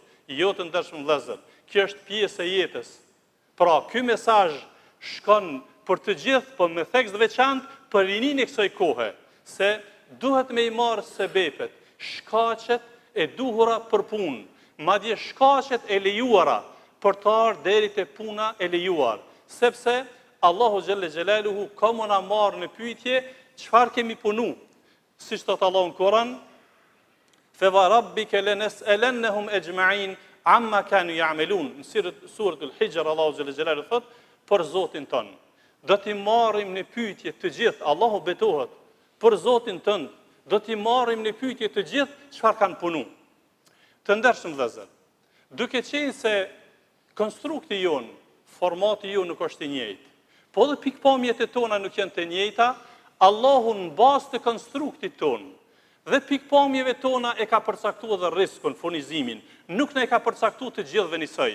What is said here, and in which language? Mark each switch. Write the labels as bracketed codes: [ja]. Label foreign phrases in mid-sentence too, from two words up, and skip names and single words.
[sq] Jo të ndershëm vëllezër, kjo është pjesë e jetës. Pra, ky mesazh shkon për të gjithë, por me theks të veçantë për rinin e kësaj kohe, se duhet me i marrë sebepet, shkaqet e duhura për punë, madje shkaqet e lejuara për të ardhur deri te puna e lejuar, sepse Allahu [ar] جل جلاله [sq] ka më na marrë në pyetje çfarë kemi punu. Siç thot Allahu në Kur'an, [ar] "فوربك لنسألنهم أجمعين عما كانوا يعملون." [sq] Në suratul Hijr Allahu [ar] جل جلاله [sq] thot, për Zotin ton, do t'i marrim në pyetje të gjithë, Allahu betohet, për Zotin tënd, do t'i marrim në pyetje të gjithë çfarë kanë punu. Të ndershëm vëllezër, duke qenë se konstrukti jonë, formati jonë nuk është i njëjtë, po dhe pikpamjet e tona nuk janë të njëjta, Allahu në bazë të konstruktit tonë dhe pikpamjeve tona e ka përcaktuar dhe rrezikun, furnizimin, nuk ne ka përcaktuar të gjithëve njësoj.